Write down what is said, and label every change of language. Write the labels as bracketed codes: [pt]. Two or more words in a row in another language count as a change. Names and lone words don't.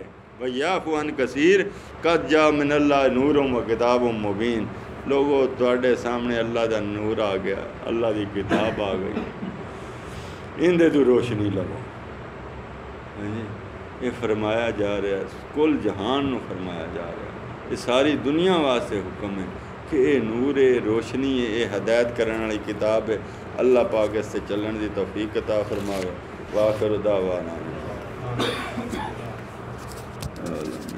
[ar] ويعفو عن كثير قد جاء من الله نور وكتاب مبين, [pa] لوگوں تہاڈے سامنے اللہ دا نور آ گیا، اللہ دی کتاب آ گئی، ایندے تو روشنی لوو. یہ فرمایا جا رہا، کل جہان نوں فرمایا جا رہا، یہ ساری دنیا واسطے حکم ہے کہ یہ نور ہے، روشنی ہے، یہ ہدایت کرنے والی کتاب ہے. اللہ پاک اس سے چلنے کی توفیق عطا فرماوے. [ar] وآخر دعوانا